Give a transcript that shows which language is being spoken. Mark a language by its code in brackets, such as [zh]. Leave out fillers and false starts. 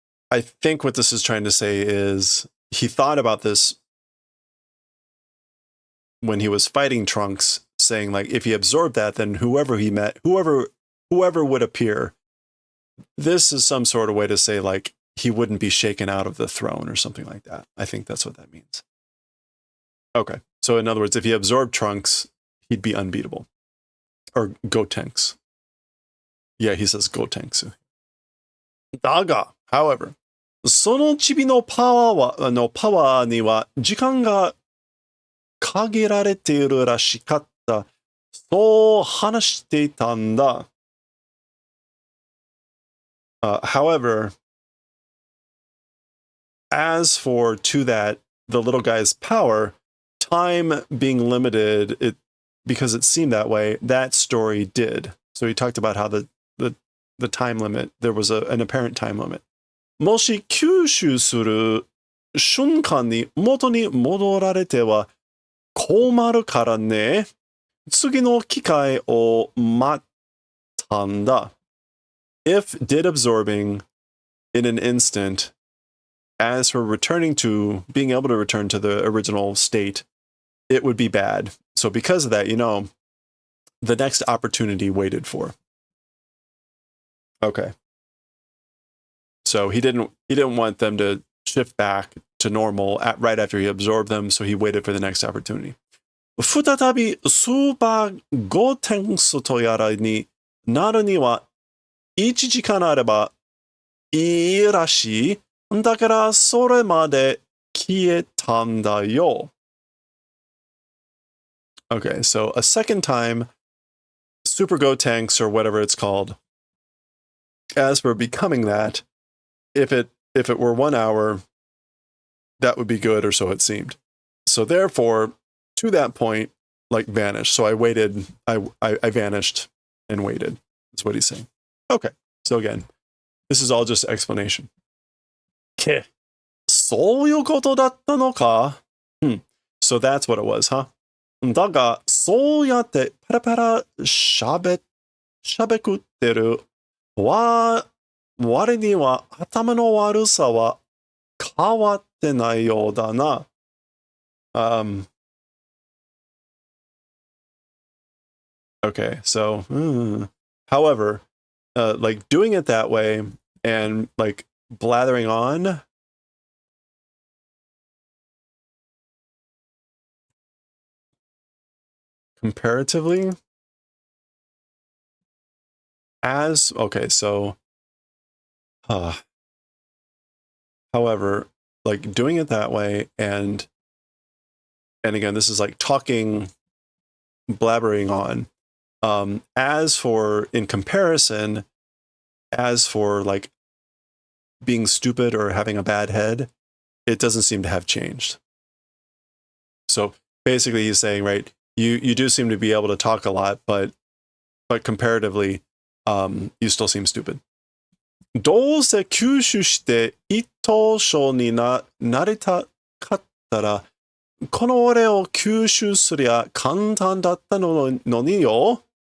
[en] I think what this is trying to say is he thought about this when he was fighting Trunks, saying like if he absorbed that, then whoever he met, whoever would appear, this is some sort of way to say like he wouldn't be shaken out of the throne or something like that. I think that's what that means. Okay. So in other words, if he absorbed Trunks, he'd be unbeatable. Or Gotenks. Yeah, he says Gotenks. [ja] Daga, [en] however, [ja] そのチビのパワーには時間が限られているらしかった。そう話していたんだ。 [en] However, as for to that, the little guy's power, time being limited, because it seemed that way, that story did. So he talked about how the time limit, there was an apparent time limit. [ja] もし吸収する瞬間に元に戻られては困るからね。次の機会を待ったんだ。 [en] If did absorbing in an instant, as for returning to, being able to return to the original state, it would be bad. So because of that, the next opportunity waited for. Okay. So he didn't want them to shift back to normal right after he absorbed them, so he waited for the next opportunity. [ja] 再びスーパーゴーテンスとやらになるには1時間あればいいらしい。だからそれまで消えたんだよ。 [en] Okay, so a second time, Super Gotenks or whatever it's called, as for becoming that, if it were 1 hour, that would be good, or so it seemed. So therefore, to that point, like vanished. So I waited, I vanished and waited. That's what he's saying. Okay, so again, this is all just explanation. [ja] そういうことだったのか? [en] So that's what it was, huh? [ja] だが、そうやってパラパラしゃべくってる割には頭の悪さは変わってないようだな。 [en] Okay, so, however, like doing it that way and like blathering on, comparatively, okay, so, however, like doing it that way and again, this is like talking, blabbering on. As for in comparison, as for like being stupid or having a bad head, it doesn't seem to have changed. So basically he's saying, right, you do seem to be able to talk a lot, but comparatively, you still seem stupid. [ja] どうせ吸収して一等賞になりたかったら、この俺を吸収すりゃ簡単だったのによ。